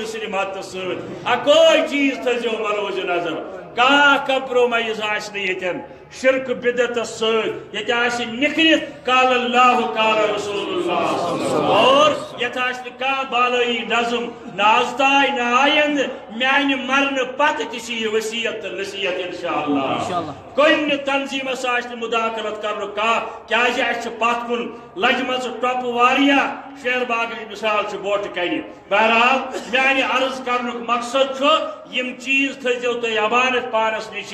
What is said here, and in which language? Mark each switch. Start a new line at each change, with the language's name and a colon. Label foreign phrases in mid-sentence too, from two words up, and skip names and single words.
Kashmiri: سٕنٛدِ مدتہٕ سۭتۍ اکوے چیٖز تھٲیزیو ملوز نظر کانٛہہ کمپرومائز آسہِ نہٕ ییٚتٮ۪ن شرک بدعتس سۭتۍ ییٚتہِ آسہِ نِکھرِتھ
Arabic: قال اللہ قال رسول اللہ
Kashmiri: اور یتھ آسہِ نہٕ کانٛہہ بالٲیی نظم نہ آز تانۍ نہ آیندٕ میانہِ مرنہٕ پتہٕ تہِ چھِ یہِ وصیت تہٕ نصیحت انشاءاللہ کُنہِ تنظیٖمس آسہِ نہٕ مداخلت کرنُک کانٛہہ کیازِ اسہِ چھِ پتھ کُن لجمژٕ ٹۄپہٕ واریاہ شیر باغٕچ مثال چھِ بوٹہٕ کنہِ بہرحال میانہِ عرض کرنُک مقصد چھُ یم چیٖز تھٲیزیو تُہۍ امانت پانس نِش